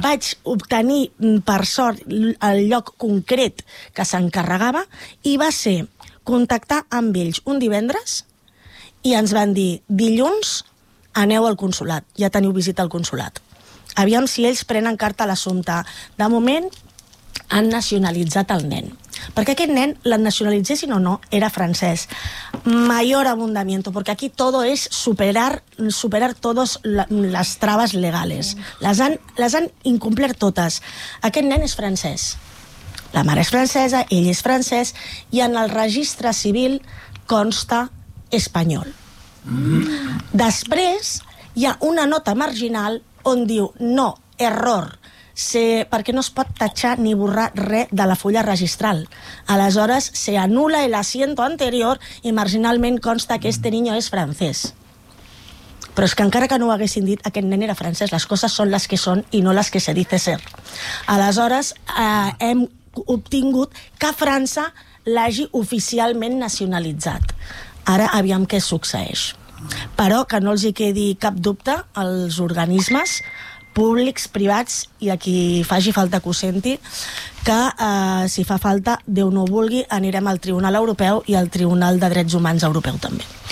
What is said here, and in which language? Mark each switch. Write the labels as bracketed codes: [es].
[ca] Vaig obtenir, per sort, el lloc concret que s'encarregava i va ser contactar amb ells un divendres i ens van dir, dilluns aneu al consulat, ja teniu visita al consulat. Aviam si ells prenen carta a l'assumpte. De moment han nacionalitzat el nen. Perquè aquest nen, la nacionalitzessin o no, era francès. [es] Mayor abundamiento, porque aquí todo es superar todas las trabas legales. [ca] Les han incomplert totes. Aquest nen és francès. La mare és francesa, ell és francès, i en el registre civil consta espanyol. Després hi ha una nota marginal on diu, no, error, perquè no es pot tatxar ni borrar res de la fulla registral. [es] Aleshores, se anula el asiento anterior [ca] i marginalment consta que [es] este niño es francés. [ca] Però és que encara que no ho haguessin dit, aquest nen era francès. Les coses són les que són i no les que [es] se dice ser. [ca] Aleshores, hem obtingut que França l'hagi oficialment nacionalitzat. Ara, aviam què succeeix. Però que no els hi quedi cap dubte als organismes públics, privats, i a qui faci falta que ho senti, que si fa falta, Déu no ho vulgui, anirem al Tribunal Europeu i al Tribunal de Drets Humans Europeu també.